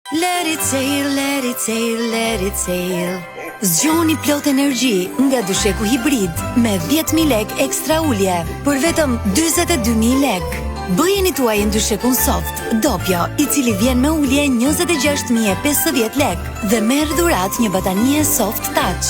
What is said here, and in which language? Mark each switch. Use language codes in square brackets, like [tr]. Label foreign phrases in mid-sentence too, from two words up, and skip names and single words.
[en] Let it sail, let it sail, let it sail. [sq] Zgjoni plot energji nga dysheku hibrid me 10.000 lek ekstra ulje për vetëm 42.000 lek. Bëjeni tuaj në dyshekun soft, Doppio, i cili vjen me ulje 26.050 lek dhe merr dhurat një batanie [en] soft touch.